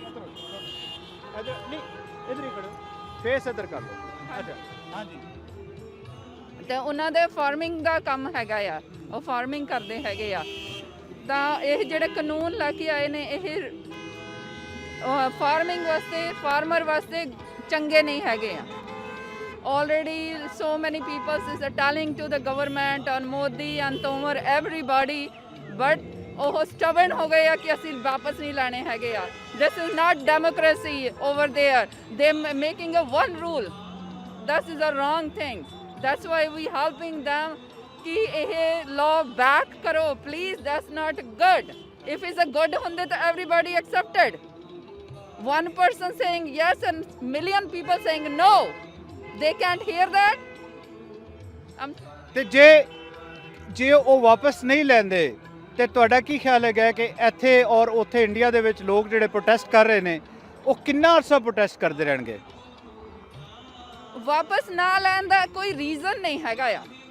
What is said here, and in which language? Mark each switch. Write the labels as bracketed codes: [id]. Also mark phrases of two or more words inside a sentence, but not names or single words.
[pa] ਨਹੀਂ, ਇਧਰ ਹੀ ਖੜੋ, ਫੇਸ ਇਧਰ ਕਰ ਲਓ। ਅੱਛਾ, ਹਾਂਜੀ। ਤੇ ਉਹਨਾਂ ਦੇ ਫਾਰਮਿੰਗ ਦਾ ਕੰਮ ਹੈਗਾ ਆ, ਉਹ ਫਾਰਮਿੰਗ ਕਰਦੇ ਹੈਗੇ ਆ। ਤਾਂ ਇਹ ਜਿਹੜੇ ਕਾਨੂੰਨ ਲੈ ਕੇ ਆਏ ਨੇ, ਇਹ ਫਾਰਮਿੰਗ ਵਾਸਤੇ, ਫਾਰਮਰ ਵਾਸਤੇ ਚੰਗੇ ਨਹੀਂ ਹੈਗੇ ਆ। [en] already so many people is telling to the government on Modi and Tomar everybody, but [pa] ਉਹ stubborn ਹੋ ਗਏ ਆ ਕਿ ਅਸੀਂ ਵਾਪਸ ਨਹੀਂ ਲੈਣੇ ਹੈਗੇ ਆ। [en] This is not democracy over there. They making a one rule. That is a wrong thing. That's why we helping them [pa] ਕਿ ਇਹ [en] law back ਕਰੋ please. That's not good. If it's a good [pa] ਹੁੰਦੇ ਤਾਂ [en] everybody accepted. one person saying yes and million people saying no. They can't hear that. [pa] ਤੇ ਜੇ ਉਹ ਵਾਪਸ ਨਹੀਂ ਲੈਂਦੇ ਤੇ ਤੁਹਾਡਾ ਕੀ ਖਿਆਲ ਹੈਗਾ ਕਿ ਇੱਥੇ ਔਰ ਉੱਥੇ ਇੰਡੀਆ ਦੇ ਵਿੱਚ ਲੋਕ ਜਿਹੜੇ ਪ੍ਰੋਟੈਸਟ ਕਰ ਰਹੇ ਨੇ ਉਹ ਕਿੰਨਾ ਅਰਸਾ ਪ੍ਰੋਟੈਸਟ ਕਰਦੇ ਰਹਿਣਗੇ? ਵਾਪਸ ਨਾ ਲੈਣ ਦਾ ਕੋਈ ਰੀਜ਼ਨ ਨਹੀਂ ਹੈਗਾ ਆ।